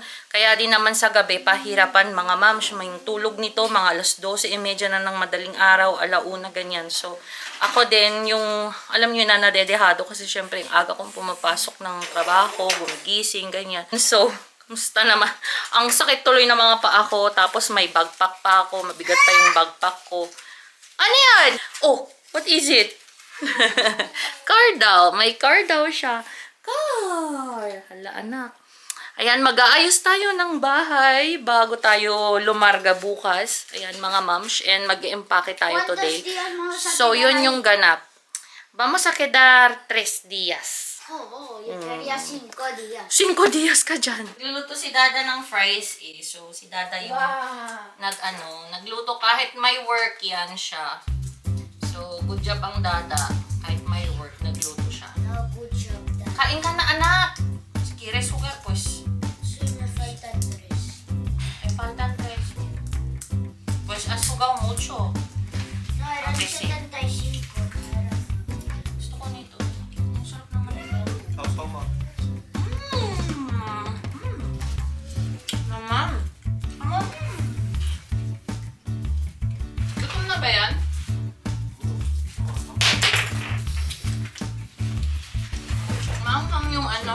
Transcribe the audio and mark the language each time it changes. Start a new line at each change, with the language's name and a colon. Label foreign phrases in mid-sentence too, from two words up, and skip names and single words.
Filipino: Kaya din naman sa gabi, pahirapan mga moms. May tulog nito, mga 12:30 na ng madaling araw, 1:00, ganyan. So, ako din, alam nyo na, nadedehado kasi syempre, yung aga kong pumapasok ng trabaho, gumigising, ganyan. So, Musta naman? Ang sakit tuloy ng mga paa ko. Tapos may backpack pa ako. Mabigat pa yung backpack ko. Ano yan?
English: Oh, what is it? Car daw.
Filipino: May car daw siya. Car. Hala, anak. Ayan, mag-aayos tayo ng bahay bago tayo lumarga bukas. Ayan, mga moms. And mag-empake tayo today. So, yun yung ganap.
Spanish: Vamos a quedar 3 días. Oo, yo quería 5 días.
Filipino: 5 días ka dyan. Nagluluto si Dada ng fries eh. So, si Dada yung nagluto kahit may work yan siya. So,
English: good job
Filipino: ang Dada. Kahit may work, nagluto siya.
English: No, good job.
Filipino: Kain ka na, anak.
Spanish: Si quieres jugar, pues. Sí, me faltan 3. Me faltan 3. Pues has jugado mucho. No, eran Okay, sí. 75.
Filipino: Gusto ko nito. Ang sarap naman ito. Naman. Ano? Gutom na ba yan? Maanghang yung ano?